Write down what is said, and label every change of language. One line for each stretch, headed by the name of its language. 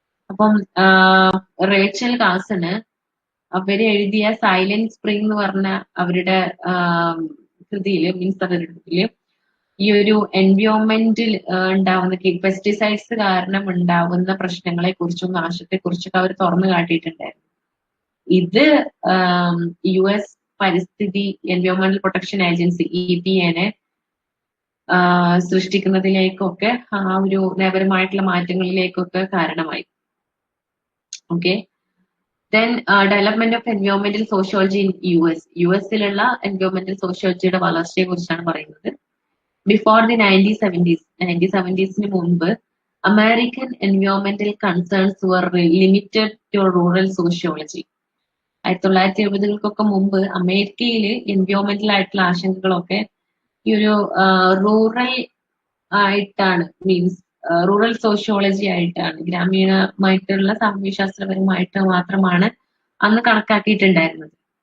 Malayalam: അപ്പം റേച്ചൽ കാസന് അവര് എഴുതിയ സൈലന്റ് സ്പ്രിംഗ് എന്ന് പറഞ്ഞ അവരുടെ കൃതിയില് മീൻസ് അവരുടെ ഈ ഒരു എൻവയോൺമെന്റിൽ ഉണ്ടാവുന്ന പെസ്റ്റിസൈഡ്സ് കാരണം ഉണ്ടാവുന്ന പ്രശ്നങ്ങളെ കുറിച്ചും നാശത്തെ കുറിച്ചൊക്കെ അവർ തുറന്നു കാട്ടിയിട്ടുണ്ടായിരുന്നു. ഇത് US പരിസ്ഥിതി എൻവയോൺമെന്റൽ പ്രൊട്ടക്ഷൻ ഏജൻസി EPA സൃഷ്ടിക്കുന്നതിലേക്കൊക്കെ ആ ഒരു നയപരമായിട്ടുള്ള മാറ്റങ്ങളിലേക്കൊക്കെ കാരണമായി.
English: okay, then development of environmental sociology in US-ലുള്ള environmental sociologyയുടെ
Malayalam: വളർച്ചയെ കുറിച്ചാണ് പറയുന്നത്.
English: Before the 1970s മുമ്പ് American എൻവയോൺമെന്റൽ concerns were limited to rural sociology.
Malayalam: 1970-കൾക്കൊക്കെ മുമ്പ് അമേരിക്കയില് എൻവയോൺമെന്റൽ ആയിട്ടുള്ള ആശങ്കകളൊക്കെ ഈ ഒരു റൂറൽ ആയിട്ടാണ്, മീൻസ് റൂറൽ സോഷ്യോളജി ആയിട്ടാണ്, ഗ്രാമീണമായിട്ടുള്ള സാമൂഹ്യശാസ്ത്രപരമായിട്ട് മാത്രമാണ് അന്ന് കണക്കാക്കിയിട്ടുണ്ടായിരുന്നത്.